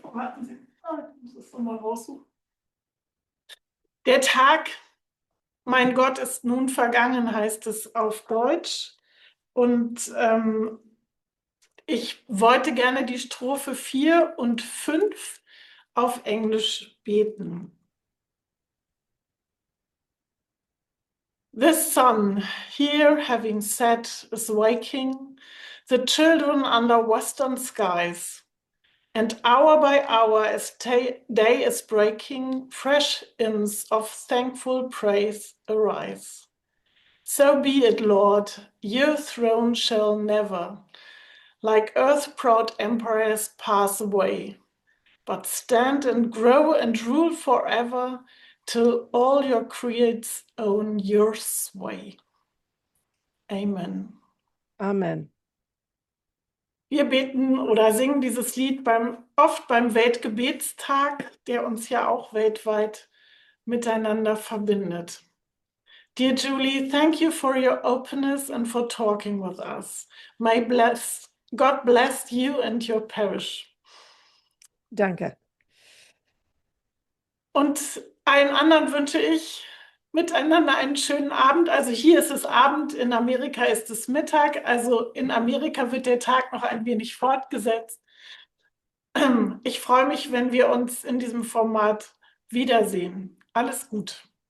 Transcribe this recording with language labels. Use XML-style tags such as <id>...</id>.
<de>Warten Sie, ich muss das nochmal raussuchen. Der Tag, mein Gott, ist nun vergangen, heißt es auf Deutsch. Und ich wollte gerne die Strophe 4 und 5 auf Englisch beten.</de> <en>The sun, here having set, is waking the children under western skies. And hour by hour, as day is breaking, fresh hymns of thankful praise arise. So be it, Lord, your throne shall never, like earth-proud empires, pass away, but stand and grow and rule forever, till all your creeds own your sway. Amen. Amen.</en> <de>Wir beten oder singen dieses Lied oft beim Weltgebetstag, der uns ja auch weltweit miteinander verbindet.</de> <en>Dear Julie, thank you for your openness and for talking with us. God bless you and your parish.</en> <de>Danke. Und allen anderen wünsche ich miteinander einen schönen Abend. Also hier ist es Abend, in Amerika ist es Mittag. Also in Amerika wird der Tag noch ein wenig fortgesetzt. Ich freue mich, wenn wir uns in diesem Format wiedersehen. Alles gut.</de>